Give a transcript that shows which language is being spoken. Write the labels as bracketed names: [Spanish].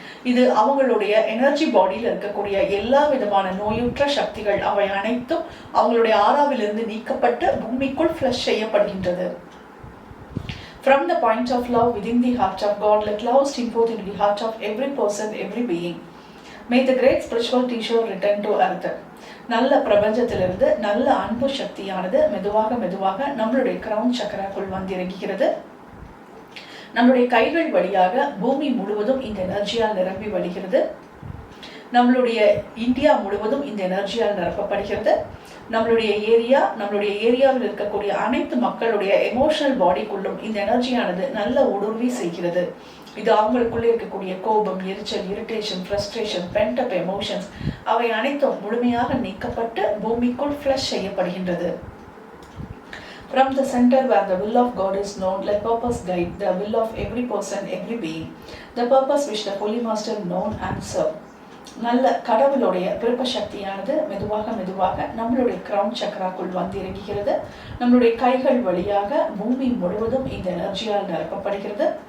[Tamil] இது அவங்களுடைய எனர்ஜி பாடியில் இருக்கக்கூடிய எல்லா விதமான நோயுற்ற சக்திகள் அவை அனைத்தும் அவங்களுடைய ஆறாவிலிருந்து நீக்கப்பட்டு பூமிக்குள் ஃப்ளஷ் செய்யப்படுகின்றது. [English] From the point of love within the heart of God, let love stream forth into the heart of every person, every being. May the great spiritual teacher return to earth. [Tamil] நல்ல பிரபஞ்சத்திலிருந்து நல்ல அன்பு சக்தியானது மெதுவாக மெதுவாக நம்மளுடைய crown சக்கராக்குள் வந்திறங்குகிறது. நம்மளுடைய கைகள் வழியாக பூமி முழுவதும் இந்த எனர்ஜியால் நிரம்பி வழிகிறது. நம்மளுடைய இந்தியா முழுவதும் இந்த எனர்ஜியால் நிரப்பப்படுகிறது. நம்மளுடைய ஏரியாவில் இருக்கக்கூடிய அனைத்து மக்களுடைய எமோஷனல் பாடிக்குள்ளும் இந்த எனர்ஜியானது நல்ல ஊடுருவி செய்கிறது. இது அவங்களுக்குள்ளே இருக்கக்கூடிய கோபம், எரிச்சல், இரிட்டேஷன், ஃப்ரஸ்ட்ரேஷன், பென்டப் எமோஷன்ஸ் அவை அனைத்தும் முழுமையாக நீக்கப்பட்டு பூமிக்குள் ஃப்ளஷ் செய்யப்படுகின்றது. [English] From the center where the will of God is known, let purpose guide the will of every person, every being, the purpose which the Holy Master known and serve. [Tamil] நல்ல கடவுளுடைய விருப்ப சக்தியானது மெதுவாக மெதுவாக நம்மளுடைய கிரவுன் சக்கராக்குள் வந்து இறங்குகிறது. நம்மளுடைய கைகள் வழியாக பூமி முழுவதும் இந்த எனர்ஜியால் நிரப்பப்படுகிறது.